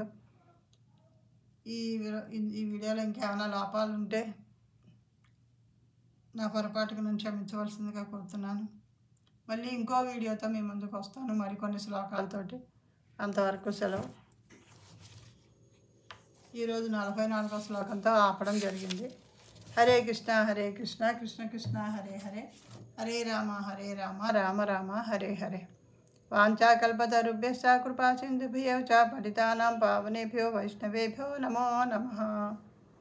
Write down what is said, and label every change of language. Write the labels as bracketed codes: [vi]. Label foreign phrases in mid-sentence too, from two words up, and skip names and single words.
[te] ఈ వీడియోలో ఇంకేమైనా లోపాలు ఉంటే నా పొరపాటుకు నేను క్షమించవలసిందిగా కోరుతున్నాను. మళ్ళీ ఇంకో వీడియోతో మీ ముందుకు వస్తాను మరికొన్ని శ్లోకాలతోటి. అంతవరకు సెలవు. ఈరోజు 44వ శ్లోకంతో ఆపడం జరిగింది. [sa] హరే కృష్ణ కృష్ణ కృష్ణ హరే హరే, హరే రామ రామ రామ హరే హరే. వాంఛాకల్పతరుభ్యశ్చ కృపా సింధుభ్యో చ పతితానాం పావనేభ్యో వైష్ణవేభ్యో నమో నమః.